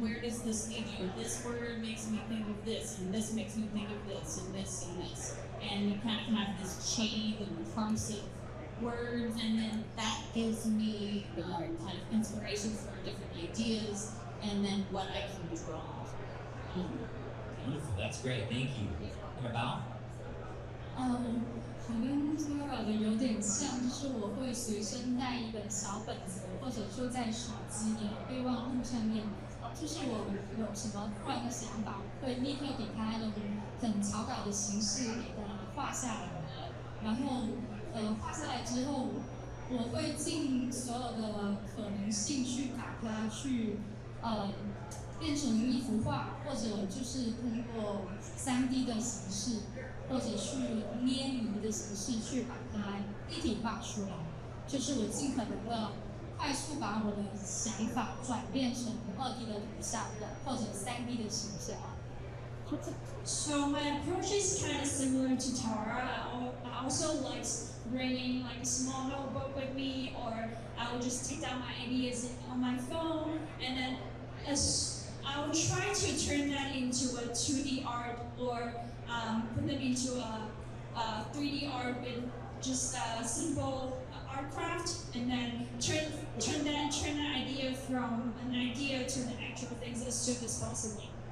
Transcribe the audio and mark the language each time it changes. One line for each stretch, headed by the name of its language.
English: Where does this lead you? This word makes me think of this, and this makes me think of this, and this, and this. And and you kind of have this chain and clumps of words, and then that gives me kind of inspiration for different ideas, and then what I can draw. Wonderful, that's great, thank you. Abao?
Chinese: 我跟 Tara 的有点像，就是我会随身带一本小本子，或者说在手机的备忘录上面，就是我有什么突然的想法，会立刻给它用很草稿的形式给它画下来，然后画下来之后，我会尽所有的可能性去把它去变成一幅画，或者就是通过3D 的形式，或者去捏泥的形式去把它立体化出来。就是我尽可能的快速把我的想法转变成2D 的图像，或者3D 的形象。
English: So my approach is kind of similar to Tara. I also like bringing like a small notebook with me, or I will just take down my ideas on my phone, and then I will try to turn that into a 2D art, or put them into a 3D art with just a simple art craft, and then turn that idea from an idea to the actual things as soon as possible.